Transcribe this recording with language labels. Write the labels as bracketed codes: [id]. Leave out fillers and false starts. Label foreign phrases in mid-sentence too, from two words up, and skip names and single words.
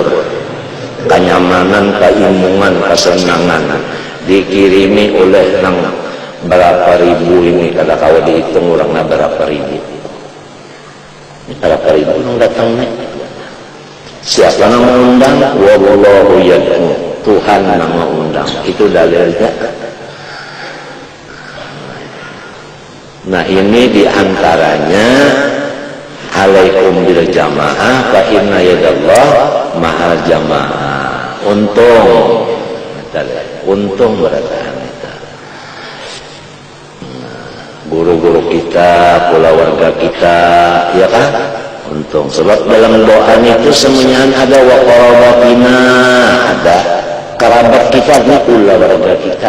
[bjn] Kenyamanan, keimungan, kesenangan dikirimi oleh nang berapa ribu ini, kada kau dihitung orangnya berapa ribu. Berapa ribu nang datang nih? Siapa yang mengundang? [ar] والله يدعو, [bjn] Tuhan yang mengundang. Itu dalilnya. Nah ini diantaranya [ar] عليكم بالجماعة فإن يد الله مع الجماعة. [bjn] Untung berataan kita. Guru-guru kita, pula warga kita, ya kan? Untung, sebab dalam doa itu semuanya ada [ar] وقرابتنا, [bjn] ada kerabat kita, ini pula warga kita.